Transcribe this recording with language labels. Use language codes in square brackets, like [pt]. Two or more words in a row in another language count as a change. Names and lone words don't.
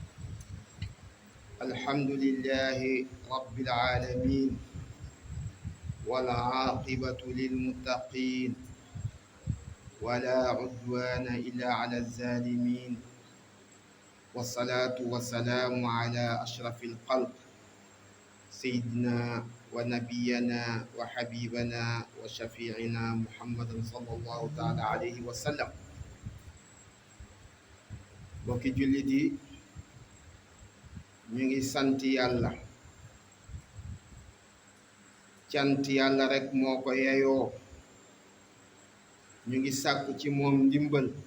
[ar] الحمد لله رب العالمين، والعاقبة للمتقين ولا عدوان إلا على الظالمين والصلاة والسلام على أشرف الخلق سيدنا ونبينا وحبيبنا وشفيعنا محمد صلى الله تعالى عليه وسلم. [wo] bokki jullit yi ñu ngi sant yàlla. cant yàlla rekk moo ko yeyoo. ñu ngi sàkku ci moom ndimbal.